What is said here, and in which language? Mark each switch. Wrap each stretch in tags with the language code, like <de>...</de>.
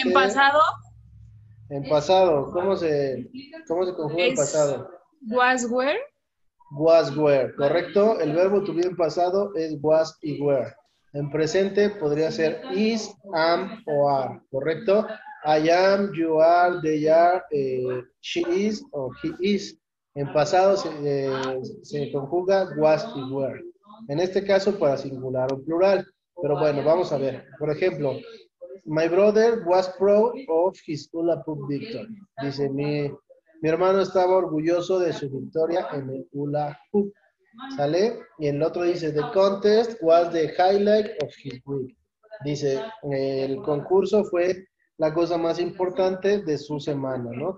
<es>¿En pasado? En pasado, ¿cómo se conjuga en pasado?</es> <en>Was were. Was were,</en> <es>¿correcto? El verbo to be en pasado es was y were. En presente podría ser is, am o are, ¿correcto?</es> <en>I am, you are, they are, she is o he is.</en> <es>En pasado se conjuga was y were. En este caso para singular o plural. Pero bueno, vamos a ver. Por ejemplo,</es> <en>my brother was proud of his hula hoop victory.</en> <es>Dice, mi hermano estaba orgulloso de su victoria en el hula hoop. ¿Sale? Y el otro dice,</es> <en>the contest was the highlight of his week.</en> <es>Dice, el concurso fue la cosa más importante de su semana, ¿no?</es>